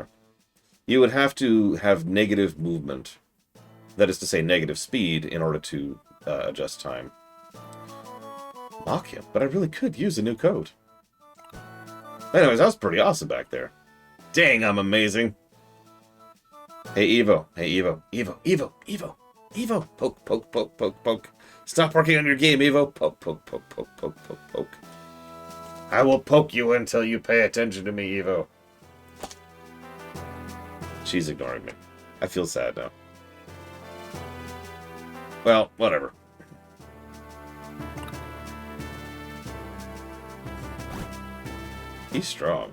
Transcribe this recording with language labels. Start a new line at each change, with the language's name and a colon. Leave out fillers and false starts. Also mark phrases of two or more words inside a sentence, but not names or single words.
English: You would have to have negative movement. That is to say, negative speed in order to adjust time. Mock him, but I really could use a new coat. Anyways, that was pretty awesome back there. Dang, I'm amazing. Hey, Evo. Hey, Evo. Evo. Evo. Evo. Evo. Poke, poke, poke, poke, poke. Stop working on your game, Evo. Poke, poke, poke, poke, poke, poke, poke. I will poke you until you pay attention to me, Evo. She's ignoring me. I feel sad now. Well, whatever. He's strong.